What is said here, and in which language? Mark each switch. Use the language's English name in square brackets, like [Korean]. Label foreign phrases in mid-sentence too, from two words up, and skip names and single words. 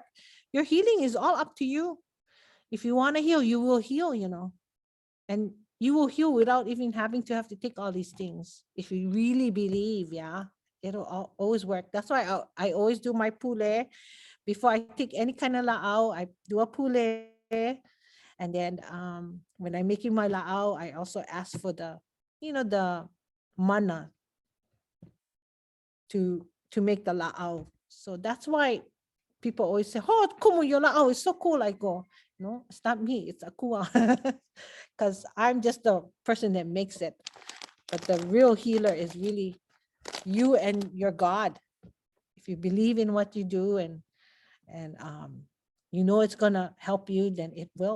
[English] Your healing is all up to you. If you want to heal, you will heal, and you will heal without even having to have to take all these things. If you really believe, yeah, it'll always work. That's why I always do my pule before I take any kind of Laʻau. I do a pule, And then when I'm making my laʻau, I also ask for the, the mana to make the laʻau. So that's why people always say, "Oh, kumu your laʻau is so cool." I go, "No, it's not me. It's akua," because I'm just the person that makes it. But the real healer is really you and your God. If you believe in what you do and it's gonna help you, then it will.